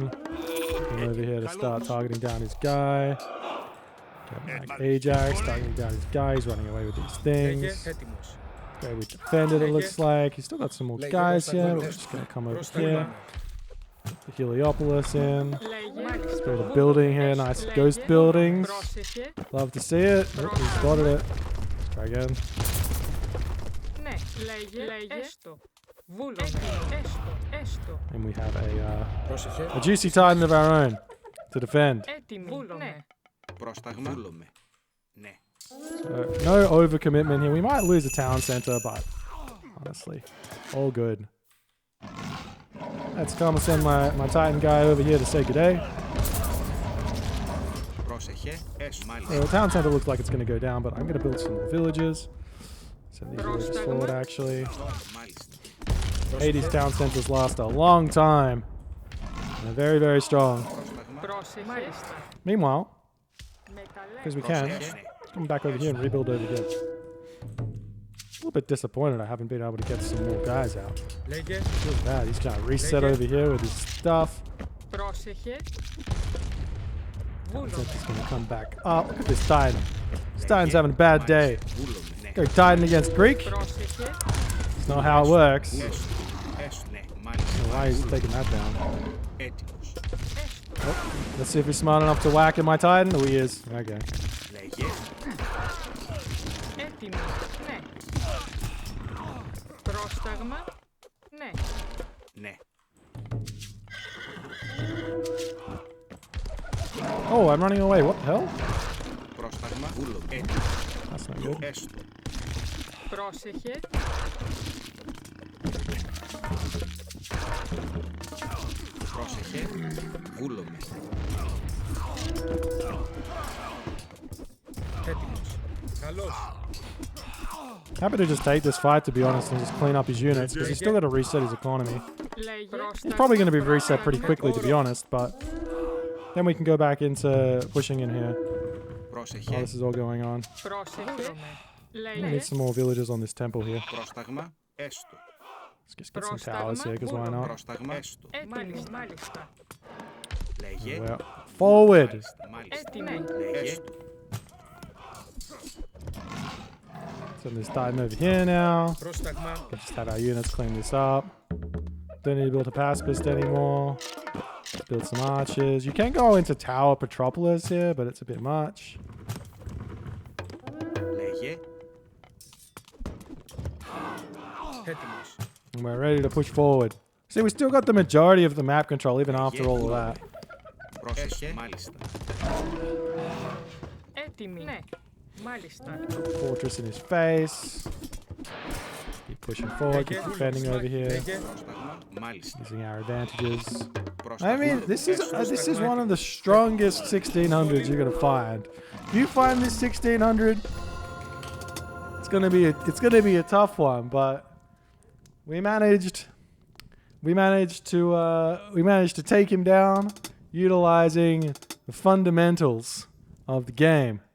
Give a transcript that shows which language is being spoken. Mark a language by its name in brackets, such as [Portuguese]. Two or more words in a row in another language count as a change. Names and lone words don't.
[English] Come over here to start targeting down his guy. Get my Ajax, targeting down his guy. He's running away with these [Greek] Λέγε. [English] things. [Greek] Έτοιμος. [English] Okay, we defended it looks like. He's still got some more guys here. We're just gonna come over here. Put the Heliopolis in. [Greek] Λέγε. Μάλιστα. [English] Build a building here, nice ghost buildings. [Greek] Πρόσεχε. [English] Love to see it. Oh, he's spotted it. Let's try again. [Greek] Ναι. Λέγε. Έστω. Βούλομαι. Έστω. Έστω. [English] And we have [Greek] Πρόσεχε. [English] a juicy Titan of our own to defend. [Greek] Έτοιμη. Βούλομαι. Πρόσταγμα. Βούλομαι. Ναι. [English] No overcommitment here. We might lose a town center, but honestly, all good. Let's come and send my Titan guy over here to say good day. [Greek] Πρόσεχε. Έσου. [English] The [Greek] Μάλιστα. [English] town center looks like it's going to go down, but I'm going to build some more villages. Send these villages forward, actually. [Greek] Μάλιστα. [English] Hades town centers last a long time. And they're very, very strong. [Greek] Πρόσταγμα. Πρόσεχε. Μάλιστα. [English] Meanwhile, [Greek] Με [English] because we [Greek] Πρόσεχε. [English] can, [Greek] Ναι. [English] come back over here and rebuild over here. A little bit disappointed I haven't been able to get some more guys out. [Greek] Λέγε. [English] Feels bad. He's trying to reset over here with his stuff. [Greek] Πρόσεχε. Βούλομαι. [English] It's going to come back. Oh, look at this Titan. This Titan's having a bad day. Go Titan against Greek. [Greek] Πρόσεχε. [English] That's not how it works. [Greek] Έστω. Ναι, [English] So [Greek] μάλιστα. [English] why is he taking that down? [Greek] Έτοιμος. [English] Oh, let's see if he's smart enough to whack at my Titan. Oh, he is. Okay. [Greek] Λέγε. Έτοιμο. Ναι. Πρόσταγμα. Ναι. Ναι. [English] Oh, I'm running away. What the hell? [Greek] Πρόσταγμα. Βούλομαι. Έτοιμος. [English] That's not good. [Greek] Έστω. Πρόσεχε. Πρόσεχε. Βούλομαι. Έτοιμος. Καλώς. [English] Happy to just take this fight, to be honest, and just clean up his units, because he's still got to reset his economy. [Greek] Λέγε. [English] It's probably going to be reset pretty quickly, to be honest, but then we can go back into pushing in here. Oh, [Greek] Πρόσεχε. [English] this is all going on. [Greek] Πρόσεχε. [English] We [Greek] Λέγε. [English] need some more villagers on this temple here. [Greek] Πρόσταγμα. Έστω. [English] Let's just get some towers here, because why not? [Greek] Πρόσταγμα. Έστω. Έτοιμο. Μάλιστα. Λέγε. [English] Well, forward! [Greek] Μάλιστα. Μάλιστα. Έτοιμο. Λέγε. [English] Send this Titan over here now. [Greek] Πρόσταγμα. [English] We'll just have our units clean this up. Don't need to build a pacifist anymore. Build some archers. You can go into Tower Petropolis here, but it's a bit much. [Greek] Λέγε. Έτοιμος. [English] And we're ready to push forward. See, we still got the majority of the map control, even after all of that. [Greek] Πρόσεχε. Μάλιστα. Έτοιμη. Ναι. Μάλιστα. [English] Fortress in his face. Keep pushing forward, keep defending over here, [Greek] Λέγε. Πρόσταγμα. Μάλιστα. [English] using our advantages. I [Greek] Πρόσταγμα. [English] mean, this is one of the strongest 1600s you're gonna find. If you find this 1600, it's gonna be a tough one. But we managed to take him down, utilizing the fundamentals of the game.